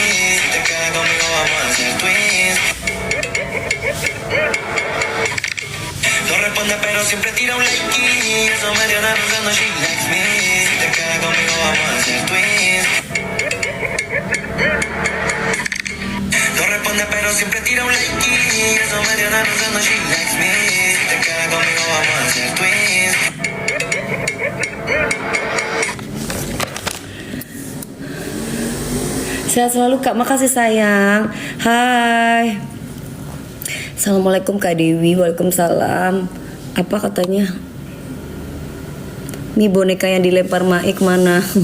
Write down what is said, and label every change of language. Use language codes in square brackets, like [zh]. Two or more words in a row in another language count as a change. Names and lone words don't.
[es] Si te quedas conmigo vamos a hacer twins. No responde pero siempre tira un like y eso me tiene pensando [en] she likes me. [es] Si te quedas conmigo vamos a hacer twins. No responde pero siempre tira un like y eso me tiene pensando [en] she likes me. [es] Si te quedas conmigo vamos a hacer twins. [id] Sehat selalu Kak, makasih sayang. Hai. Assalamualaikum Kak Dewi. Waalaikumsalam. Apa katanya? Nih boneka yang dilempar Maik mana?